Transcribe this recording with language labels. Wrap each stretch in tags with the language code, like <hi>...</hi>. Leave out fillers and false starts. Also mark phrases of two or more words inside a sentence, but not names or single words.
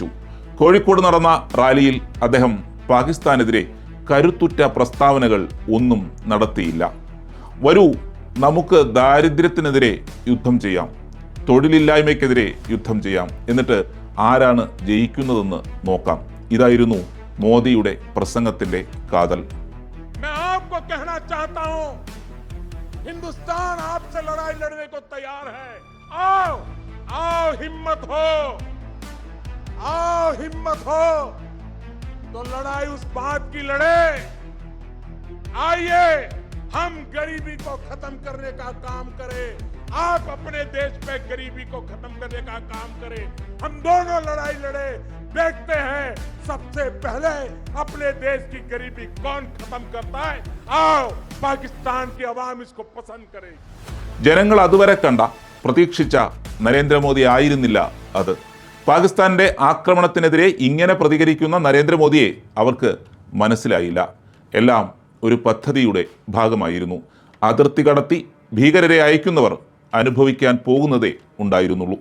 <ml>കോഴിക്കോട് നടന്ന റാലിയിൽ അദ്ദേഹം പാകിസ്ഥാനെതിരെ കരുത്തുറ്റ പ്രസ്താവനകൾ ഒന്നും നടത്തിയില്ല. വരൂ, നമുക്ക് ദാരിദ്ര്യത്തിനെതിരെ യുദ്ധം ചെയ്യാം, തൊഴിലില്ലായ്മയ്ക്കെതിരെ യുദ്ധം ചെയ്യാം, എന്നിട്ട് ആരാണ് ജയിക്കുന്നതെന്ന് നോക്കാം. ഇതായിരുന്നു മോദിയുടെ പ്രസംഗത്തിന്റെ കാതൽ.</ml> <hi>हिंदुस्तान आपसे लड़ाई लड़ने को तैयार है. आओ आओ, हिम्मत हो, आओ हिम्मत हो तो लड़ाई उस बात की लड़े. आइए हम गरीबी को खत्म करने का काम करें, आप अपने देश पे गरीबी को खत्म करने का काम करें. हम दोनों लड़ाई लड़े, देखते हैं सबसे पहले अपने देश की गरीबी कौन खत्म करता है. आओ, पाकिस्तान की आवाम इसको पसंद करे.</hi> <ml>ജനങ്ങൾ അതുവരെ കണ്ട പ്രതീക്ഷിച്ച നരേന്ദ്രമോദി ആയിരുന്നില്ല അത്. പാകിസ്ഥാന്റെ ആക്രമണത്തിനെതിരെ ഇങ്ങനെ പ്രതികരിക്കുന്ന നരേന്ദ്രമോദിയെ അവർക്ക് മനസ്സിലായില്ല. എല്ലാം ഒരു പദ്ധതിയുടെ ഭാഗമായിരുന്നു. അതിർത്തി കടത്തി ഭീകരരെ അയക്കുന്നവർ അനുഭവിക്കാൻ പോകുന്നതേ ഉണ്ടായിരുന്നുള്ളൂ.</ml>